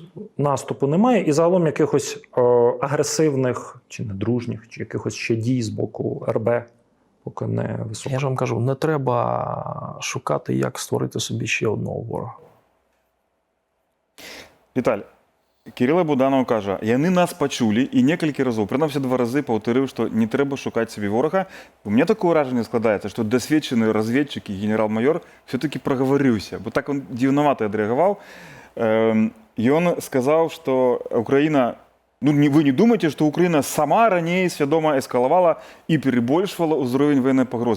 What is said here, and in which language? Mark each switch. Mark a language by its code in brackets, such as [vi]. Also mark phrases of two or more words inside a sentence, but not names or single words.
[uk] Наступу немає, і загалом якихось агресивних, чи недружніх, чи якихось ще дій з боку РБ поки не високо. Я ж вам кажу, не треба шукати, як створити собі ще одного ворога. Віталій, Кирило Буданов каже, [be] яны нас почули і некалькі разоў, прынамсі 2 разы паўтарыў, што не трэба шукаць сабе ворага. [ru] У меня такое [be] ўражанне складаецца, што дасведчаны разведчык і генерал-майор все-таки прагаварыўся, бо так он дзіўнавата адрэагаваў. Ён сказаў, што Украіна, ну вы не думаеце, што Украіна сама раней свядома эскалавала і перабольшвала ўзровень военнай пагрозы.